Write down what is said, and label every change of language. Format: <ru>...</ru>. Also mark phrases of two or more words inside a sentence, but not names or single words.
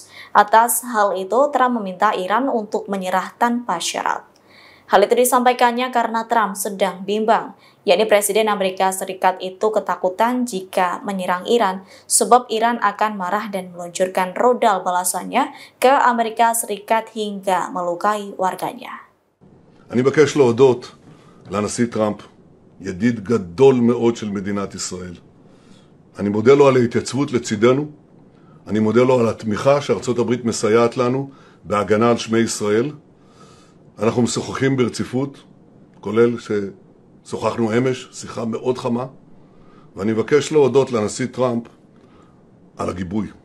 <id>Atas hal itu, Trump meminta Iran untuk menyerah tanpa syarat. Hal itu disampaikannya karena Trump sedang bimbang, yakni Presiden Amerika Serikat itu ketakutan jika menyerang Iran, sebab Iran akan marah dan meluncurkan rudal balasannya ke Amerika Serikat hingga melukai warganya.</id> <he>אני מבקש להודות לנשיא טראמפ, ידיד גדול מאוד של מדינת ישראל. אני מודה לו על ההתייצבות לצידנו, אני מודה לו על התמיכה שארצות הברית מסייעת לנו בהגנה על שמי ישראל. אנחנו משוחחים ברציפות, כולל ששוחחנו אמש, שיחה מאוד חמה, ואני מבקש להודות לנשיא טראמפ על הגיבוי.</he>